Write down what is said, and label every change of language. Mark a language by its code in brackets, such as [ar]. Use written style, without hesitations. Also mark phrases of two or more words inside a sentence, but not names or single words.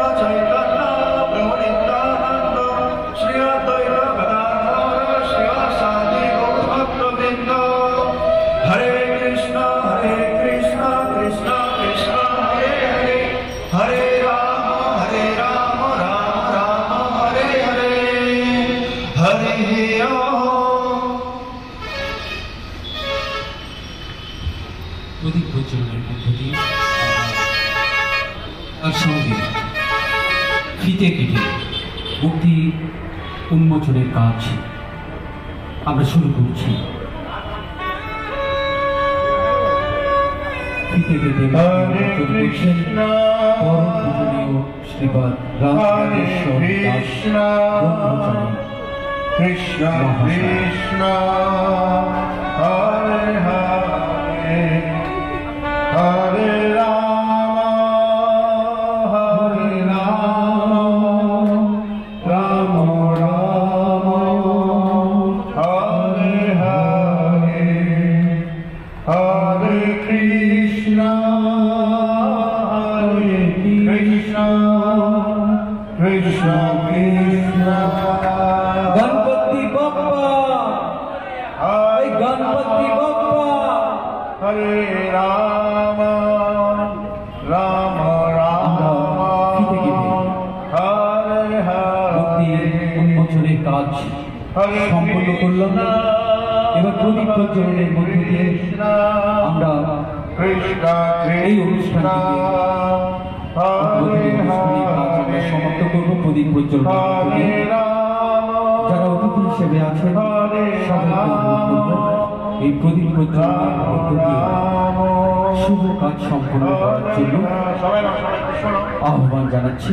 [sa] चैतन्य प्रभु नित्यानंद श्री अद्वैत गदाधर श्रीवासादि गौरभक्तवृंद हरे कृष्ण कृष्ण कृष्ण हरे हरे हरे राम राम राम हरे हरे हरे [bn] প্রদীপ প্রজ্বলনের মধ্য দিয়ে তার সঙ্গে ফিতে কেটে মুক্তি উন্মোচনের কাজ আমরা শুরু করছি। ফিতে কেটে করছেন পরম পূজনীয় শ্রীপাদ রামকৃষ্ণ দাস ব্রহ্মচারী [sa] কৃষ্ণ কৃষ্ণ হরে হরে हरे राम राम राम हरे हरे हरे कृष्ण कृष्ण कृष्ण [mr] गणपति बप्पा गणपति बप्पा [sa] हरे राम राम राम हरे हरे [bn] উন্মোচনের কাজ সম্পন্ন করলাম। এবার প্রদীপ প্রজ্বলনের মধ্য দিয়ে আমরা এই অনুষ্ঠানটিকে সমাপ্ত করব। প্রদীপ প্রজ্বলনের যারা অতিথি হিসেবে আছেন এই প্রদীপ প্রজ্বলনের মধ্য দিয়ে শুভ কাজ সম্পন্ন করার জন্য আহ্বান জানাচ্ছি।